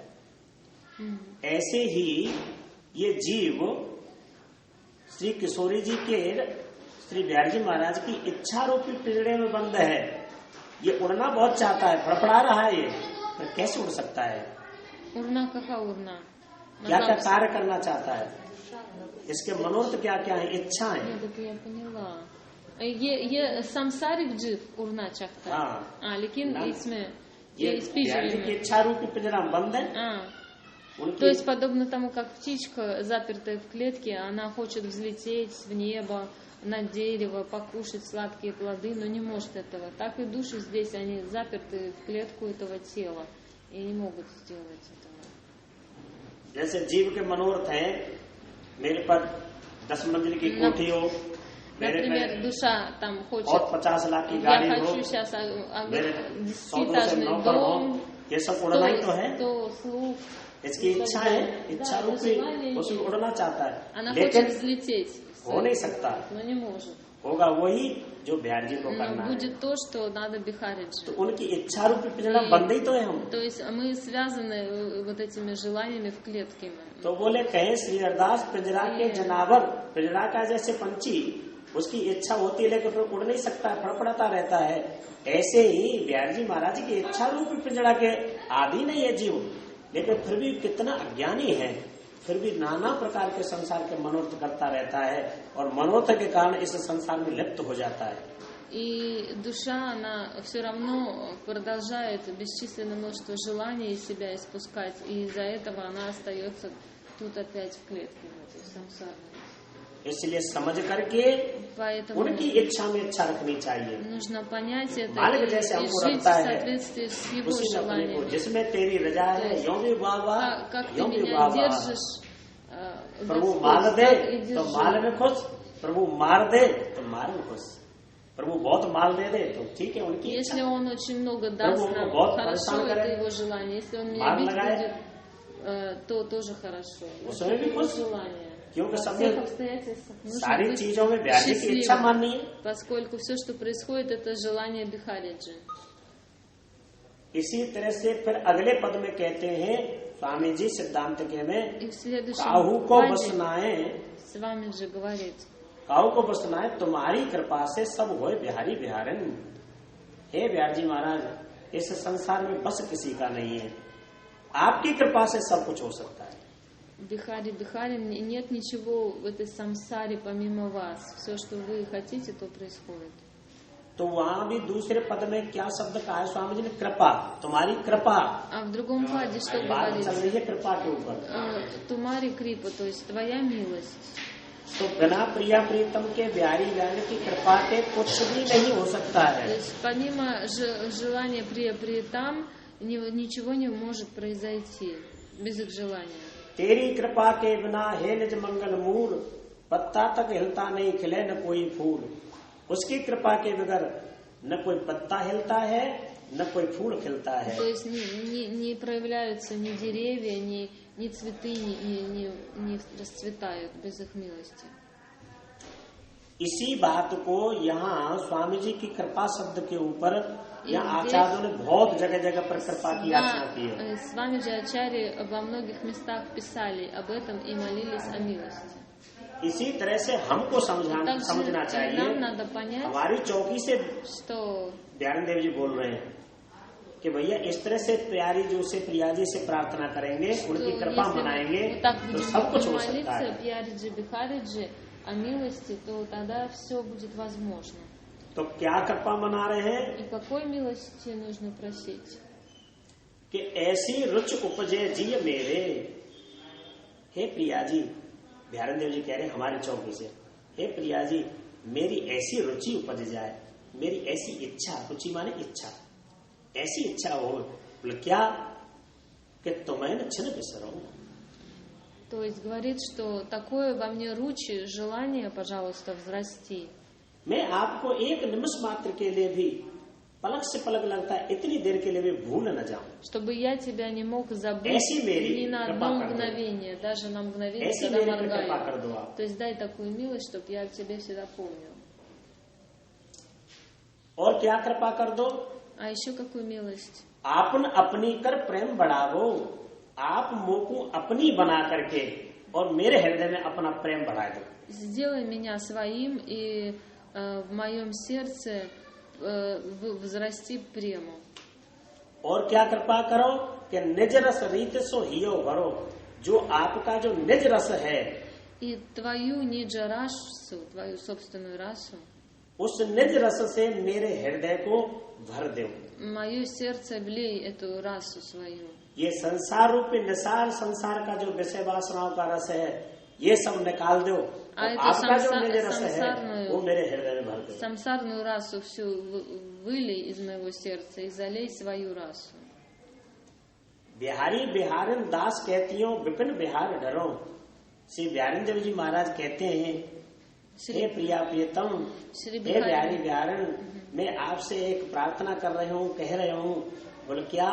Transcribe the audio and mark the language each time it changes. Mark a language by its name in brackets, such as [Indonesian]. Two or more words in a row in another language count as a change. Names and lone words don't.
[Hindi] ऐसे ही ये जीव श्री किशोरी जी के, श्री बिहार जी महाराज की इच्छा रूपी पिंजरे में बंद है। ये उड़ना बहुत चाहता है, फड़फड़ा रहा है ये, पर कैसे उड़ सकता है? उड़ना कहाँ उड़ना, क्या क्या कार्य करना चाहता है, इसके मनोरथ क्या क्या है, इच्छा है। [Russian] я поняла. [Hindi] ये संसारिक जीव उड़ना चाहता है, लेकिन इसमें ये की इच्छा रूपी पिंजरा बंद है। [Russian] То есть подобно тому, как птичка, запертая в клетке, она хочет взлететь в небо, на дерево, покушать сладкие плоды, но не может этого. Так и души здесь, они заперты в клетку этого тела и не могут сделать этого. [Hindi] जैसे जीव के मनोरथ हैं, मेरे पर 10 मंजिल की कोठी हो, [Russian] например, душа там хочет, [Hindi] और 50 लाख की [Russian] я [Hindi] गाड़ी हो, [Russian] хочу сейчас [Hindi] मेरे 100 [Russian] 10-этажный [Hindi] नौकर हो, [Russian] дом, [Hindi] ये सब उड़ना ही तो है। [Russian] 100 слуг. [Hindi] इसकी इच्छा है, इच्छा रूपी उसमें उड़ना चाहता [Russian] Она [Hindi] है, [Russian] хочет [Hindi] लेकिन [Russian] взлететь, [Hindi] हो नहीं सकता। [Russian] но не может. [Hindi] होगा वही जो बिहार जी को [Russian] Но [Hindi] करना है। [Russian] будет то, что надо Бихариджи. [Hindi] तो उनकी इच्छा रूपी पिंजरा बंद ही तो है हम। [Russian] То есть мы связаны вот этими желаниями в клетке. [Hindi] तो बोले कहे श्री हरदास पिंजरा के जनावर, पिंजरा का जैसे पंछी, उसकी इच्छा होती है लेकिन फिर उड़ नहीं सकता, फड़फड़ाता रहता है। ऐसे ही बिहार जी महाराज की इच्छा रूपी पिंजरा के आदि नहीं है जीव, लेकिन फिर भी कितना अज्ञानी है, फिर भी नाना प्रकार के संसार के मनोरथ करता रहता है और मनोरथ के कारण इस संसार में लिप्त हो जाता है। [Russian] И душа, она все равно продолжает бесчисленное множество желаний из себя испускать, и из-за этого она остается тут опять в клетке, в этой самсарной. [Hindi] इसलिए समझ करके [Russian] Поэтому [Hindi] उनकी इच्छा में इच्छा रखनी चाहिए। [Russian] нужно понять это [Hindi] मालिक [Russian] и [Hindi] जैसे हमको [Russian] жить в [Hindi] रखता है, [Russian] соответствии с его [Hindi] उसी अपने को [Russian] желаниями. [Hindi] जिसमें तेरी रजा है यों भी बाबा, [Russian] Как ты [Hindi] यों भी [Russian] меня [Hindi] बाबा। [Russian] держишь, [Hindi] प्रभु [Russian] Господь, [Hindi] मार दे [Russian] так и [Hindi] तो [Russian] держи. [Hindi] मार में खुश, प्रभु मार दे तो मार में खुश, प्रभु बहुत माल दे दे तो ठीक है उनकी इच्छा। [Russian] Если он очень много даст Прабу нам, [Hindi] बहुत [Russian] хорошо, [Hindi] परेशान [Russian] это [Hindi] करे, [Russian] его желание. Если он меня [Hindi] मार [Russian] бить [Hindi] लगाए, [Russian] будет, то тоже хорошо. [Hindi] उसमें भी [Russian] Его [Hindi] खुश, [Russian] желание. [Hindi] क्योंकि [Russian] Во [Hindi] सब [Russian] всех [Hindi] में [Russian] обстоятельствах нужно [Hindi] सारी [Russian] быть [Hindi] चीजों में ब्याह की इच्छा [Russian] счастливым, [Hindi] माननी है। [Russian] поскольку все, что происходит, это желание Бихариджи. [Hindi] इसी तरह से फिर अगले पद में कहते हैं स्वामी जी सिद्धांत के में, [Russian] И в следующем [Hindi] काहू को [Russian] паде [Hindi] बसनाए, [Russian] Свами же говорит, [Hindi] काहू को बसनाए तुम्हारी कृपा से सब होए बिहारी बिहारन। हे बिहार जी महाराज, इस संसार में बस किसी का नहीं है, आपकी कृपा से सब कुछ हो सकता है। [Russian] Бихари, Бихари, нет ничего в этой самсаре помимо вас. Все, что вы хотите, то происходит. [Hindi] तो वहाँ भी दूसरे पद में क्या शब्द कहा है स्वामी जी ने? कृपा, तुम्हारी कृपा। [Russian] А в другом паде что [Hindi] बात चल [Russian] говорится? [Hindi] रही है कृपा के ऊपर। तुम्हारी कृपा, [Russian] то есть твоя милость. [Hindi] तो बिना प्रिया प्रीतम के बिहारी बिहारी की कृपा के कुछ भी नहीं हो सकता [Russian] То [Hindi] है। [Russian] есть помимо желания приятам ничего не может произойти без их желания. [Hindi] तेरी कृपा के बिना हे निज मंगल मूल, पत्ता तक हिलता नहीं खिले न कोई फूल। उसकी कृपा के बगैर न कोई पत्ता हिलता है न कोई फूल खिलता है। [Russian] То есть не проявляются ни деревья, ни цветы не расцветают без их милости. [Hindi] इसी बात को यहाँ स्वामी जी की कृपा शब्द के ऊपर यहाँ आचार्यों ने बहुत जगह जगह पर कृपा की याचना की है। [Russian] С вами же Ачарьи во многих местах писали об этом и молились о милости. [Hindi] इसी तरह से हमको समझना [Russian] Также [Hindi] चाहिए। [Russian] нам надо понять, [Hindi] हमारी चौकी से [Russian] что [Hindi] बिहारी देव जी बोल रहे हैं कि भैया इस तरह से प्यारी जो से प्रिया जी से प्रार्थना करेंगे, उनकी कृपा मनाएंगे [Russian] вот так [Hindi] तो [Russian] будем [Hindi] सब कुछ हो सकता [Russian] молиться [Hindi] है। [Russian] Пьяриджи Бихариджи о милости, то тогда все будет возможно. [Hindi] तो क्या कृपा मना रहे हैं [Russian] И какой милости нужно просить? [Hindi] कि ऐसी रुचि उपजे जी मेरे। हे प्रिया जी, बिहारी देव जी कह रहे हैं हमारे चौकी से, हे प्रिया जी मेरी ऐसी रुचि उपज जाए, मेरी ऐसी इच्छा, रुचि माने इच्छा, ऐसी इच्छा हो, बोले क्या कि तुम्हें न छिन बिसरो। [Russian] То есть говорит, что такое во мне ручи, желание, пожалуйста, взрасти. [Hindi] मैं आपको एक निमिष मात्र के लिए भी, पलक से पलक लगता है इतनी देर के लिए भी भूल न जाऊं। [Russian] Чтобы я тебя не мог забыть [Hindi] ऐसी मेरी [Russian] ни на [Hindi] कृपा [Russian] одно [Hindi] कर दो। [Russian] мгновение, даже на мгновение, [Hindi] ऐसी [Russian] когда [Hindi] मेरी पे कृपा [Russian] моргаю. [Hindi] कर दो आप। [Russian] То есть дай такую милость, чтобы я тебе всегда помнил. [Hindi] और क्या कृपा कर दो? [Russian] А еще какую милость? [Hindi] आपन अपनी कर प्रेम बढ़ावो, आप मोको अपनी बना करके और मेरे हृदय में अपना प्रेम बढ़ा दो। [Russian] Сделай меня своим и в моем сердце возрасти прему. [Hindi] और क्या कृपा करो कि निज रस रीत सो हियो भरो, जो आपका जो निज रस है, [Russian] И твою ниджарасу, твою собственную расу, [Hindi] उस निज रस से मेरे हृदय को भर दो। [Russian] мое сердце влей эту расу свою. [Hindi] ये संसार रूपी निसार संसार का जो विषय वासनाओं का रस है, ये सब निकाल दो। और [Russian] это [Hindi] आपका जो निज रस है [Russian] संसारную- [Hindi] वो मेरे हृदय में भर दो। [Russian] Самсарную расу всю вылей из моего сердца и залей свою расу. [Hindi] बिहारी बिहारन दास कहती हो विपिन बिहार डरो, श्री बिहारी देव जी महाराज कहते हैं, हे प्रिया प्रियतम, हे बिहारी बिहारण, मैं आपसे एक प्रार्थना कर रहे हूँ, कह रहे हूँ। बोले क्या?